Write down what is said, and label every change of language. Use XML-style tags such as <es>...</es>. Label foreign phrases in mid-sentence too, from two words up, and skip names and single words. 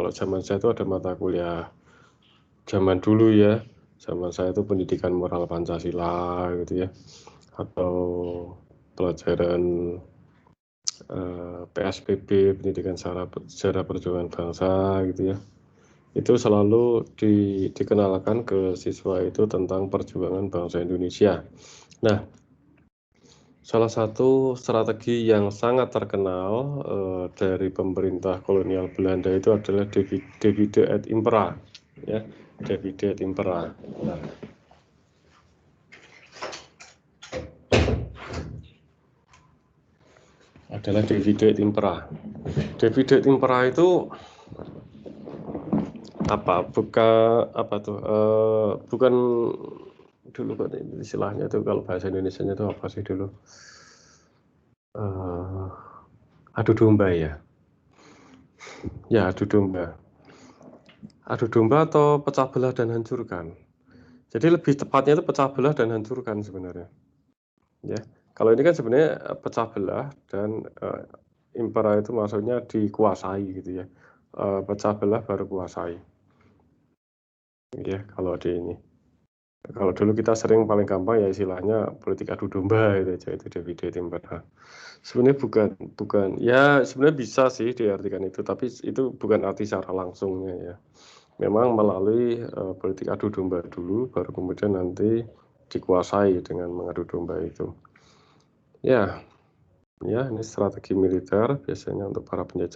<id>Kalau zaman saya itu ada mata kuliah zaman dulu ya, zaman saya itu pendidikan moral Pancasila gitu ya, atau pelajaran PSBB, pendidikan sejarah perjuangan bangsa gitu ya. Itu selalu dikenalkan ke siswa itu tentang perjuangan bangsa Indonesia. Nah, salah satu strategi yang sangat terkenal dari pemerintah kolonial Belanda itu adalah</id> <la>divide et impera,</la> <id>ya,</id> <la>divide et impera.</la> <id>Nah, adalah</id> <la>divide et impera. Divide et impera</la> <id>itu apa? Bukan dulu kan istilahnya itu kalau bahasa Indonesianya itu apa sih dulu? Adu domba ya. Ya, adu domba. Adu domba atau pecah belah dan hancurkan. Jadi lebih tepatnya itu pecah belah dan hancurkan sebenarnya. Ya, kalau ini kan sebenarnya pecah belah dan impera itu maksudnya dikuasai gitu ya. Pecah belah baru kuasai. Ya, kalau di ini. Kalau dulu kita sering paling gampang ya istilahnya politik adu domba itu aja, itu</id> <la>divide et impera.</la> <id>Sebenarnya bukan ya sebenarnya bisa sih diartikan itu, tapi itu bukan arti secara langsungnya ya. Memang melalui politik adu domba dulu, baru kemudian nanti dikuasai dengan mengadu domba itu. Ya, ini strategi militer biasanya untuk para penjajah.</id>